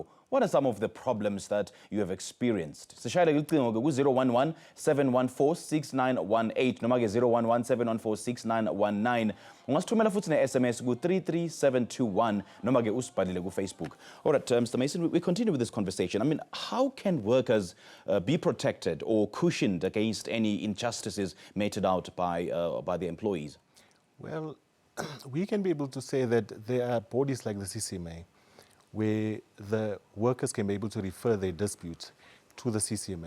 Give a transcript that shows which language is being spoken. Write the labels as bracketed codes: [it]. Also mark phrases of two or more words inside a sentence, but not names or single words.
[en] What are some of the problems that you have experienced? [zu] Sishayela ucingo ku 011 714 6918 noma ke 011 714 6919. Ungasithumela futhi ne-SMS ku 33721 noma ke usibhalile ku Facebook. [en] All right, Mr. Mason, we continue with this conversation. I mean, how can workers be protected or cushioned against any injustices meted out by the employees? Well, we can be able to say that there are bodies like the CCMA where the workers can be able to refer their dispute to the CCMA.